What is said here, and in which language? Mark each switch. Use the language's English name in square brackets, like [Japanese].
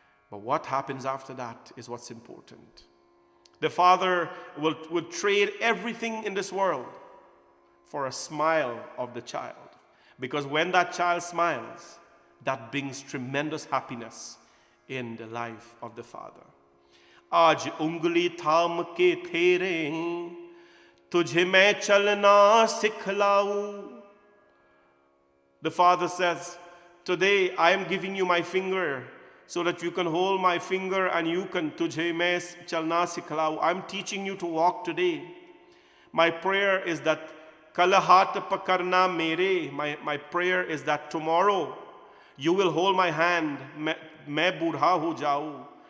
[English] But what happens after that is what's important. The father will trade everything in this world for a smile of the child. Because when that child smiles, that brings tremendous happiness in the life of the father. [Hindi] आज उंगली थाम के तेरे तुझे मैं चलना सिखलाऊं. [English] The father says, today I am giving you my finger so that you can hold my finger and you can [Hindi] तुझे मैं चलना सिखलाऊं. [English] I'm teaching you to walk today. My prayer is that [Hindi] कल हाथ पकड़ना मेरे. [English] My prayer is that tomorrow you will hold my hand. [Hindi] मैं बूढ़ा हो जाऊं.